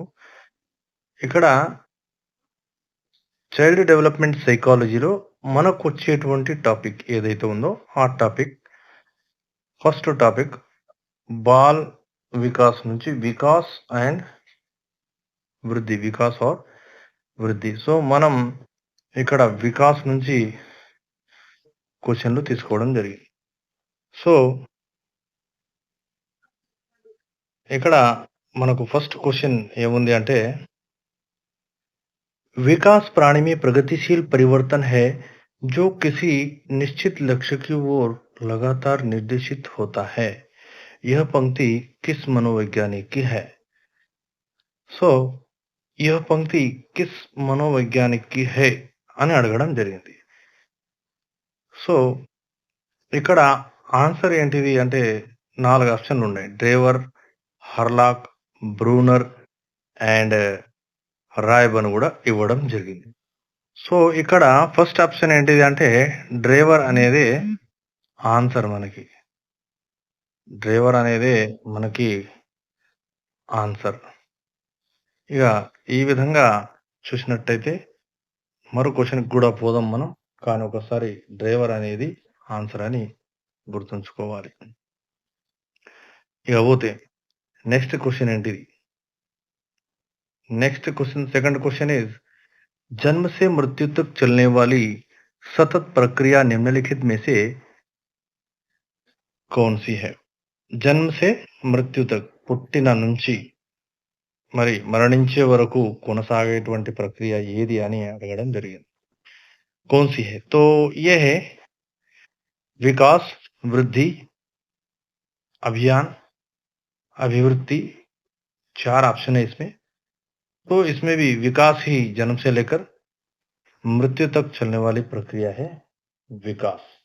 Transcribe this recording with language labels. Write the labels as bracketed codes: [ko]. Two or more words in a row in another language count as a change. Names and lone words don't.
[te] ఇక్కడ [en] child development psychology [te] మనకొచ్చేటువంటి టాపిక్ ఏదైతే ఉందో ఆ టాపిక్ [en] first topic [hi] बाल विकास [te] నుంచి వికాస్ అండ్ వృద్ధి. వికాస్ ఆర్ వృద్ధి. సో, మనం ఇక్కడ వికాస్ నుంచి క్వెషన్‌లు తీసుకోవడం జరిగింది. సో, ఇక్కడ మనకు [en] first question [te] ఏముంది అంటే, [hi] विकास प्राणी में प्रगतिशील परिवर्तन है, जो किसी निश्चित लक्ष्य की ओर लगातार निर्देशित होता है. यह पंक्ति किस मनोवैज्ञानिक की है? సో, यह पंक्ति किस मनोवैज्ञानिक की है [te] అని అడగడం జరిగింది. సో, ఇక్కడ ఆన్సర్ ఏంటిది అంటే 4 ఆప్షన్‌లున్నాయి. డ్రేవర్, హర్లాక్, బ్రూనర్ అండ్ రాయబన్ గూడా ఇవ్వడం జరిగింది. సో, ఇక్కడ [en] first option [te] ఏంటిది అంటే డ్రేవర్ అనేదే ఆన్సర్ మనకి. డ్రేవర్ అనేదే మనకి ఆన్సర్. ఇగ ఈ విధంగా చూసినట్టయితే మరో క్వెషన్‌కి గూడా పోదాం మనం. కానీ ఒకసారి డ్రైవర్ అనేది ఆన్సర్ అని గుర్తుంచుకోవాలి. ఇక పోతే [en] next question [te] ఏంటిది? [en] next question second question is [hi] जन्म से मृत्यु तक चलने वाली सतत प्रक्रिया निम्नलिखित में से कौन सी है? जन्म से मृत्यु तक [te] పుట్టిన నుంచి మరి మరణించే వరకు కొనసాగేటువంటి ప్రక్రియ ఏది అని అడగడం జరిగింది. [hi] कौन सी है? तो ये है विकास, वृद्धि, अभियान, अभिवृद्धि. 4 ऑप्शन है इसमें. तो इसमें भी विकास ही जन्म से लेकर मृत्यु तक चलने वाली प्रक्रिया है विकास.